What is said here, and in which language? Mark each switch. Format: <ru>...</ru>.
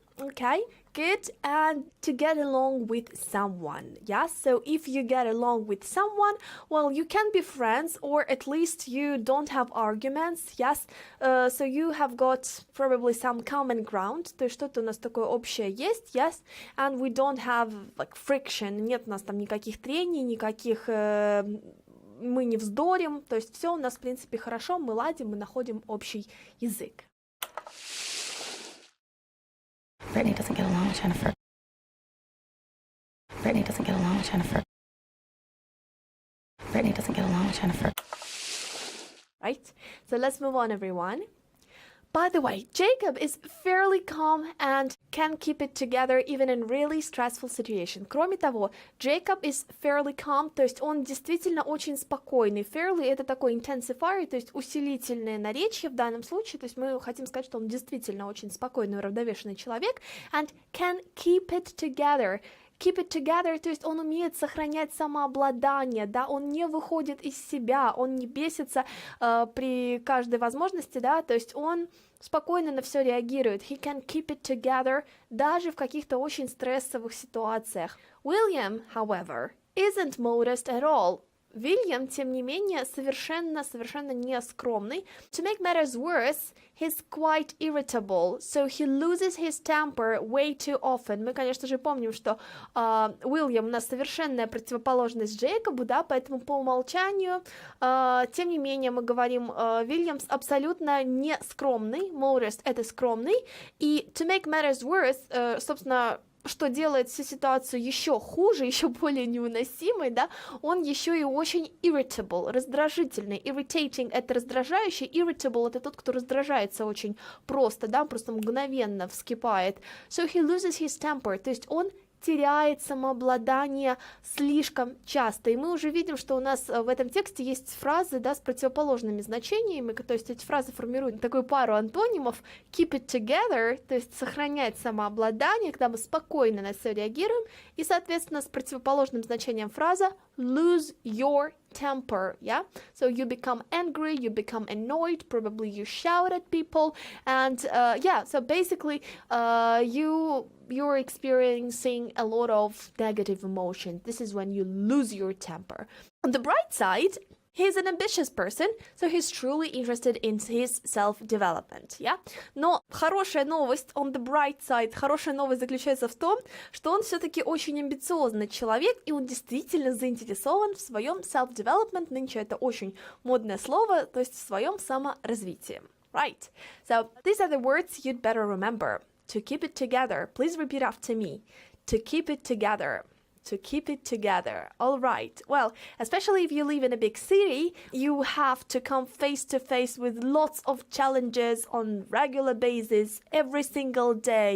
<en>Okay, good. And to get along with someone, yeah? So if you get along with someone, well, you can be friends, or at least you don't have arguments, yes? So you have got probably some common ground,</en> <ru>то есть что-то у нас такое общее есть,</ru> <en>yes? And we don't have, like, friction,</en> <ru>нет у нас там никаких трений, никаких... мы не вздорим, то есть все у нас, в принципе, хорошо, мы ладим, мы находим общий язык.</ru> <en>Brittany doesn't get along with Jennifer. Brittany doesn't get along with Jennifer. Brittany doesn't get along with Jennifer. Right? So let's move on, everyone. By the way, Jacob is fairly calm and can keep it together even in really stressful situation.</en> <ru>Кроме того,</ru> <en>Jacob is fairly calm,</en> <ru>то есть он действительно очень спокойный. Fairly — это такой intensifier, то есть усилительное наречие в данном случае, то есть мы хотим сказать, что он действительно очень спокойный, уравновешенный человек,</ru> <en>and can keep it together. Keep it together,</en> <ru>то есть он умеет сохранять самообладание, да, он не выходит из себя, он не бесится при каждой возможности, да, то есть он спокойно на все реагирует.</ru> <en>He can keep it together</en> <ru>даже в каких-то очень стрессовых ситуациях.</ru> <en>William, however, isn't modest at all.</en> <ru>Вильям, тем не менее, совершенно не скромный.</ru> <en>To make matters worse, he's quite irritable, so he loses his temper way too often.</en> <ru>Мы, конечно же, помним, что Уильям у нас совершенная противоположность Джейкобу, да, поэтому по умолчанию, тем не менее, мы говорим, Вильямс абсолютно не скромный, modest — это скромный, и</ru> <en>to make matters worse,</en> <ru>собственно, что делает всю ситуацию еще хуже, еще более невыносимой, да, он еще и очень irritable, раздражительный. Irritating — это раздражающий, irritable — это тот, кто раздражается очень просто, да, просто мгновенно вскипает.</ru> <en>So he loses his temper,</en> <ru>то есть он теряет самообладание слишком часто. И мы уже видим, что у нас в этом тексте есть фразы, да, с противоположными значениями, то есть эти фразы формируют такую пару антонимов.</ru> <en>Keep it together,</en> <ru>то есть сохранять самообладание, когда мы спокойно на все реагируем, и, соответственно, с противоположным значением фраза</ru> <en>lose your temper, yeah? So you become angry, you become annoyed, probably you shout at people, and yeah, so basically you're experiencing a lot of negative emotion. This is when you lose your temper. On the bright side, he's an ambitious person, so he's truly interested in his self-development, yeah?</en> <ru>Но хорошая новость,</ru> <en>on the bright side,</en> <ru>хорошая новость заключается в том, что он все-таки очень амбициозный человек, и он действительно заинтересован в своем self-development, нынче это очень модное слово, то есть в своем саморазвитии.</ru> <en>Right, so these are the words you'd better remember. To keep it together, please repeat after me. To keep it together. To keep it together. All right. Well, especially if you live in a big city, you have to come face to face with lots of challenges on regular basis every single day.</en>